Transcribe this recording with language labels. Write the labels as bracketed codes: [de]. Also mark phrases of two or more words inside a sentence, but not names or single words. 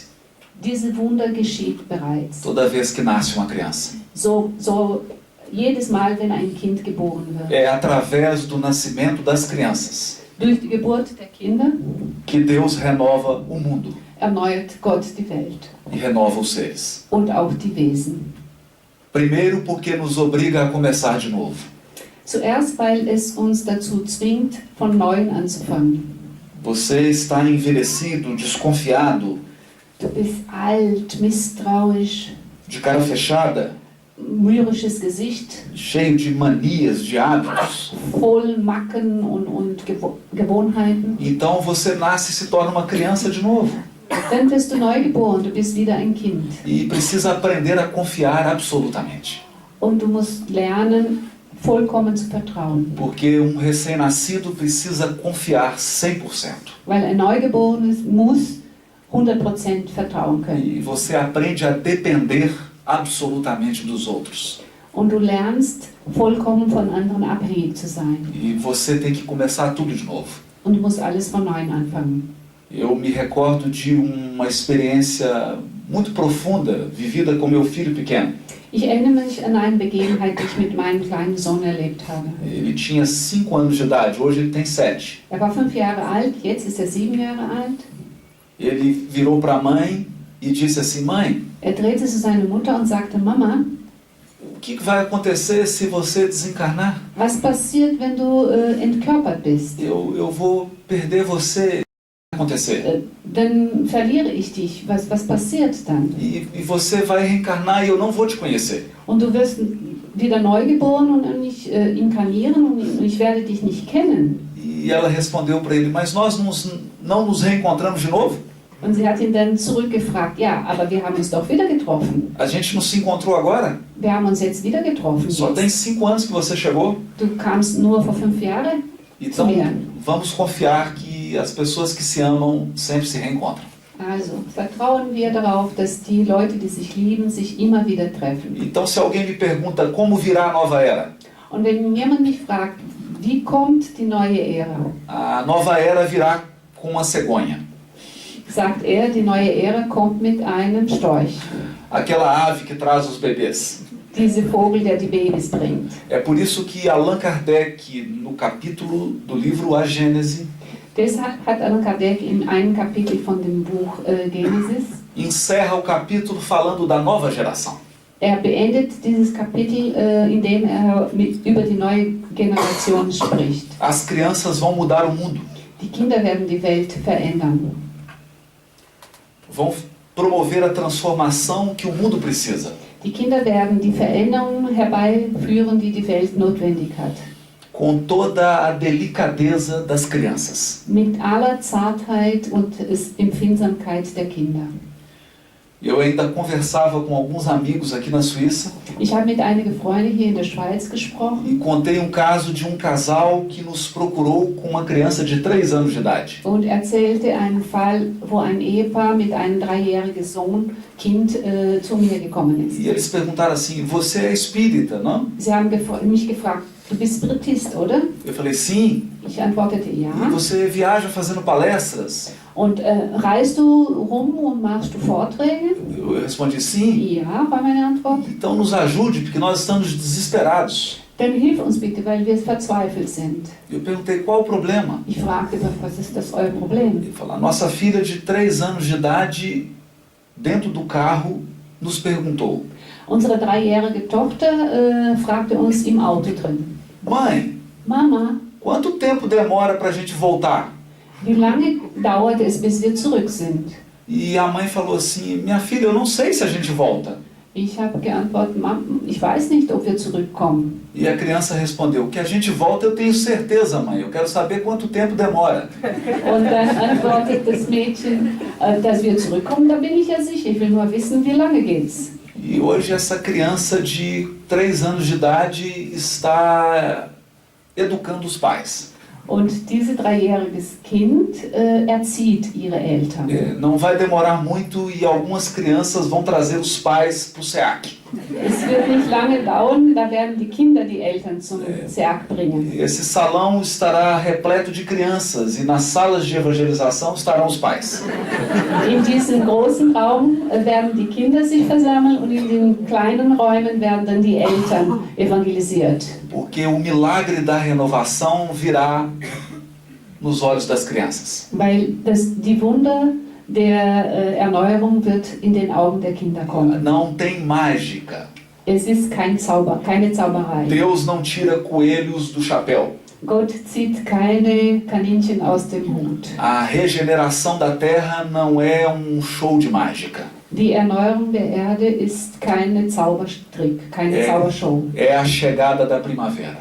[de] Diese Wunder geschieht bereits. [pt] toda vez que nasce uma criança. [de] So jedes Mal, wenn ein Kind geboren wird. [pt] É através do nascimento das crianças [de] Durch die Geburt der Kinder [pt] que Deus renova o mundo. [de] erneuert Gott die Welt [pt] e renova os seres. [de] und auch die Wesen. [pt] Primeiro, porque nos obriga a começar de novo. [de] Zuerst, weil es uns dazu zwingt, von Neuem anzufangen. [pt] Você está envelhecido, desconfiado, [de] Du bist alt, misstrauisch, [pt] de cara fechada, [de] mürrisches Gesicht, [pt] cheio de manias, de hábitos. [de] voll Macken und Gewohnheiten. [pt] Então você nasce e se torna uma criança de novo. [de] Dann wirst du neu geboren, du bist wieder ein Kind. [pt] E precisa aprender a confiar absolutamente. [de] Und du musst lernen, vollkommen zu vertrauen. [pt] Porque um recém-nascido precisa confiar 100%. [de] Weil ein Neugeborenes muss 100% vertrauen können. [pt] E você aprende a depender absolutamente dos outros. [de] Und du lernst, vollkommen von anderen abhängig zu sein. [pt] E você tem que começar tudo de novo. [de] Und du musst alles von Neuem anfangen. [pt] Eu me recordo de uma experiência muito profunda vivida com meu filho pequeno. [de] Ich erinnere mich an eine Begebenheit, die ich mit meinem kleinen Sohn erlebt habe. [pt] Ele tinha 5 anos de idade, hoje ele tem 7. [de] Er war 5 Jahre alt, jetzt ist er 7 Jahre alt. [pt] Ele virou para a mãe e disse assim: mãe, [de] Er drehte zu seiner Mutter und sagte, Mama, [pt] o que vai acontecer se você desencarnar? [de] was passiert, wenn du entkörpert bist? [pt] Eu vou perder você. O que vai acontecer? [de] Dann verliere ich dich. Was passiert dann? [pt] E você vai reencarnar e eu não vou te conhecer. [de] Und du wirst wieder neu geboren und nicht inkarnieren und ich werde dich nicht kennen. [pt] E ela respondeu para ele: mas nós não nos reencontramos de novo? [de] Und sie hat ihn dann zurückgefragt, ja, aber wir haben uns doch wieder getroffen. [pt] A gente não se encontrou agora? [de] Wir haben uns jetzt wieder getroffen. [pt] Só tem 5 anos que você chegou. [de] Du kamst nur vor 5 Jahren. [pt] Então vamos confiar que as pessoas que se amam sempre se reencontram. [de] Also vertrauen wir darauf, dass die Leute, die sich lieben, sich immer wieder treffen. [pt] Então se alguém me pergunta como virá a nova era, [de] Und wenn jemand mich fragt, wie kommt die neue Ära? [pt] a nova era virá com uma cegonha. [de] Sagt er, die neue Ära kommt mit einem Storch. [pt] Aquela ave que traz os bebês. [de] Diese Vogel, der die Babys bringt. [pt] É por isso que Allan Kardec, no capítulo do livro A Gênese, [de] Deshalb hat Allan Kardec in einem Kapitel von dem Buch Genesis, [pt] encerra o capítulo falando da nova geração. [de] er beendet dieses Kapitel, indem er über die neue Generation spricht. [pt] As crianças vão mudar o mundo, [de] Die Kinder werden die Welt verändern. [pt] vão promover a transformação que o mundo precisa. [de] Die Kinder werden die Veränderungen herbeiführen, die die Welt notwendig hat. [pt] Com toda a delicadeza das crianças. [de] Mit aller Zartheit und Empfindsamkeit der Kinder. [pt] Eu ainda conversava com alguns amigos aqui na Suíça [de] Ich habe mit einigen Freunden hier in der Schweiz gesprochen [pt] e contei um caso de um casal que nos procurou com uma criança de 3 anos de idade. [de] und erzählte einen Fall, wo ein Ehepaar mit einem 3-jährigen Kind zu mir gekommen ist. [pt] E eles perguntaram assim: você é espírita, não? [de] Sie haben mich gefragt, du bist Spiritist, oder? [pt] Eu falei: sim. [de] Ich antwortete [pt] E [de] ja. [pt] você viaja fazendo palestras? [de] Und reist du rum und machst du Vorträge? [pt] Eu respondi: sim. [de] Ja, war meine Antwort. [pt] Então nos ajude, porque nós estamos desesperados. [de] Dann hilf uns bitte, weil wir verzweifelt sind. [pt] Eu perguntei: qual o problema? [de] Ich fragte, was ist das euer Problem? [pt] Ele falou: a nossa filha de 3 anos de idade, dentro do carro, nos perguntou: [de] Unsere 3-jährige Tochter fragte uns im Auto drin, [pt] mãe, [de] Mama, [pt] quanto tempo demora para a gente voltar? [de] wie lange dauert es, bis wir zurück sind? [pt] E a mãe falou assim: minha filha, eu não sei se a gente volta. [de] Ich habe geantwortet, ich weiß nicht, ob wir zurückkommen. [pt] E a criança respondeu: que a gente volta eu tenho certeza, mãe, eu quero saber quanto tempo demora. [de] Und dann antwortet das Mädchen, dass wir zurückkommen, da bin ich ja sicher, ich will nur wissen, wie lange geht's. [pt] E hoje essa criança de 3 anos de idade está educando os pais. [de] Und dieses 3-jähriges Kind erzieht ihre Eltern. [pt] Não vai demorar muito e algumas crianças vão trazer os pais para o SEAC. [de] Es wird nicht lange dauern, da werden die Kinder die Eltern zum SEAC bringen. [pt] Esse salão estará repleto de crianças e nas salas de evangelização estarão os pais. [de] In diesem großen Raum werden die Kinder sich versammeln und in den kleinen Räumen werden dann die Eltern evangelisiert. [pt] Porque o milagre da renovação virá nos olhos das crianças. [de] Weil die Wunder der Erneuerung wird in den Augen der Kinder kommen. [pt] Não tem mágica. [de] Es ist keine Zauberei. [pt] Deus não tira coelhos do chapéu. [de] Gott zieht keine Kaninchen aus dem Hut. [pt] A regeneração da terra não é um show de mágica. [de] Die Erneuerung der Erde ist keine Zaubertrick, keine Zaubershow. [pt] É a chegada da primavera.